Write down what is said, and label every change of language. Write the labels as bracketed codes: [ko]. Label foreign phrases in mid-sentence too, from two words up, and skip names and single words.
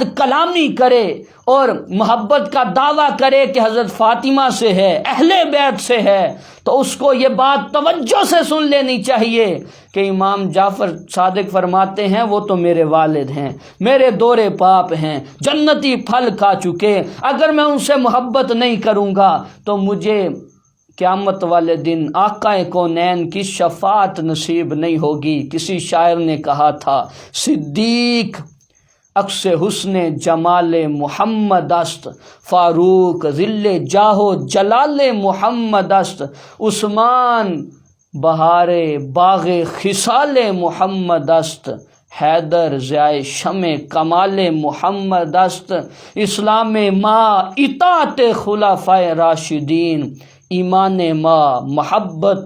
[ur] کلامی کرے اور محبت کا دعویٰ کرے کہ حضرت فاطمہ سے ہے، اہل بیت سے ہے، تو اس کو یہ بات توجہ سے سن لینی چاہیے کہ امام جعفر صادق فرماتے ہیں وہ تو میرے والد ہیں، میرے دور پاپ ہیں، جنتی پھل کھا چکے، اگر میں ان سے محبت نہیں کروں گا تو مجھے قیامت والے دن آقا کونین کی شفاعت نصیب نہیں ہوگی۔ کسی شاعر نے کہا تھا [fa] صدیق عکس حسن جمال محمد است، فاروق ذل جاہ جلال محمد است، عثمان بہار باغ خصال محمد است، حیدر ضیاء شمع کمال محمد است، اسلام ما اطاعت خلفائے راشدین، ایمان ما محبت